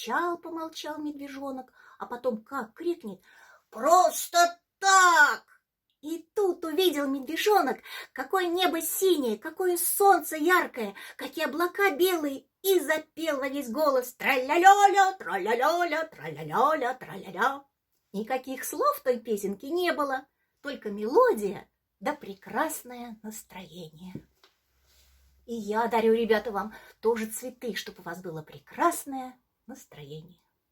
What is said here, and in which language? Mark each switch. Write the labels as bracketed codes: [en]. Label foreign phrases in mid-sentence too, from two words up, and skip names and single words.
[ru] Помолчал медвежонок, а потом как крикнет: «Просто так!» И тут увидел медвежонок, какое небо синее, какое солнце яркое, какие облака белые, и запел во весь голос: тра-ля-ля-ля, тра-ля-ля-ля, тра-ля-ля-ля, тра-ля-ля. Никаких слов в той песенке не было, только мелодия да прекрасное настроение. И я дарю, ребята, вам тоже цветы, чтобы у вас было прекрасное настроение.